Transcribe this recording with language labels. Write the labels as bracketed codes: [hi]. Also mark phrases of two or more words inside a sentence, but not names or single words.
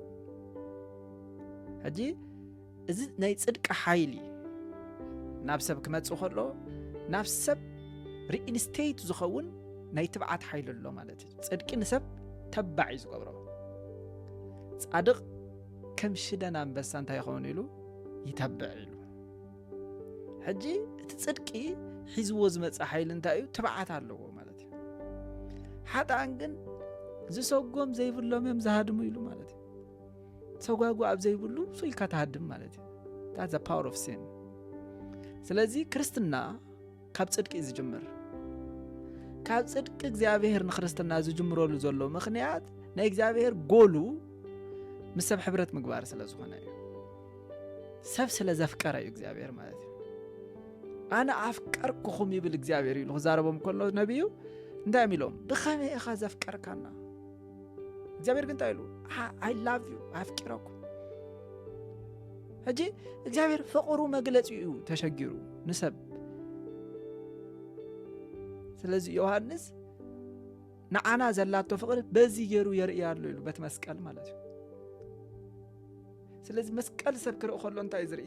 [ti] ሕጂ እዚ ናይ ጽድቂ ሓይሊ ናብ ሰብ ክመጽእ ከሎ ናብ ሰብ ሪኢንስቴት ዝኸውን ናይ ትብዓት ሓይሊ ኣሎ ማለት እዩ። ጽድቂ ንሰብ ተባዕ እዩ ዝገብሮ። ጻድቕ ከም ሽደን አንበሳ እንታይ ይኸውን ኢሉ ይተብዕ ኢሉ። ሕጂ እቲ ጽድቂ ሒዝዎ ዝመጽእ ሓይሊ እንታይ እዩ? ትብዓት ኣለዎ ማለት እዩ። ሓጥኣን ግን ዝሰጎም ዘይብሎም እዮም ዝሃድሙ ኢሉ ማለት እዩ። ሰጓጉ ኣብ ዘይብሉ ሱኢልካ ተሃድም ማለት እዩ። [en] that's the power of sin። [ti] ስለዚ ክርስትና ካብ ጽድቂ ዝጅምር ካብ ጽድቂ እግዚአብሔር ንክርስትና ዝጅምረሉ ዘሎ ምኽንያት ናይ እግዚአብሔር ጎሉ ምስ ሰብ ሕብረት ምግባር ስለ ዝኾነ እዩ። ሰብ ስለ ዘፍቀረ እዩ እግዚአብሔር ማለት እዩ። ኣነ ኣፍቀርኩኹም ይብል እግዚአብሔር ኢሉ ክዛረቦም ከሎ ነቢዩ እንታይ ኢሎም? ብኸመይ ኢኻ ዘፍቀርካና? እግዚአብሔር ግን እንታይ ኢሉ? [en] I love you [ti] ኣፍቂረኩም። ሕጂ እግዚአብሔር ፍቕሩ መግለጺ እዩ ተሸጊሩ ንሰብ። ስለዚ ዮሐንስ ንዓና ዘላቶ ፍቕሪ በዚ ገይሩ የርእያ ኣሎ ኢሉ በት መስቀል ማለት እዩ። ስለዚ መስቀል ሰብ ክርኢ ከሎ እንታይ ዝርኢ?